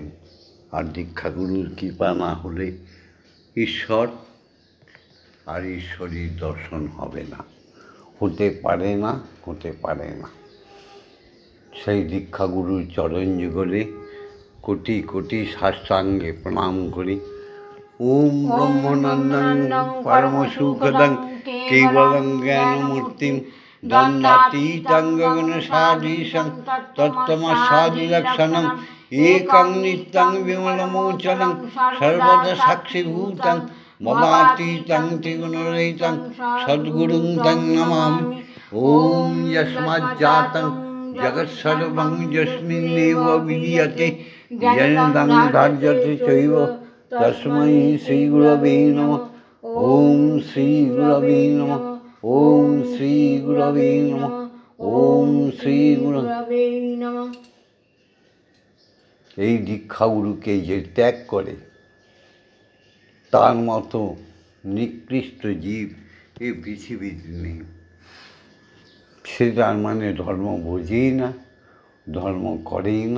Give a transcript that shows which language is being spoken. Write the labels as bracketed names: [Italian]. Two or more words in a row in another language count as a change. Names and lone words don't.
[Bangla] আর দীক্ষাগুরুর কৃপা না হলে ঈশ্বর আর ঈশ্বরের দর্শন হবে না, হতে পারে না, হতে পারে না। সেই দীক্ষাগুরুর চরণ যুগলে কোটি কোটি সাষ্টাঙ্গে প্রণাম করি। [Sanskrit] ওম ব্রহ্মানন্দং পরমসুখদং কেবলং জ্ঞানমূর্তিম দ্বন্দ্বাতীতং গগনসদৃশং তত্ত্বমস্যাদিলক্ষণং একং নিত্যং বিমলমোচनं সর্বদা সাক্ষীভূতং মমাতীতং ত্রিগুণরহিতং সদ্গুরুং তং নমামি। ওম যস্মাজ্জাতং জগৎসর্বং যস্মিন্নেব বিলীয়তে যেনং ধার্যতে চৈব তস্मै শ্রী গুরবে নমঃ। ওম শ্রী গুরবে নমঃ ওম শ্রী গুরবে নমঃ ওম শ্রী গুরবে নমঃ। [Bangla] এই দীক্ষাগুরুকে যে ত্যাগ করে তার মতো নিকৃষ্ট জীব এই পৃথিবীতে নেই। সে তার মানে ধর্ম বোঝেই না, ধর্ম করেই না।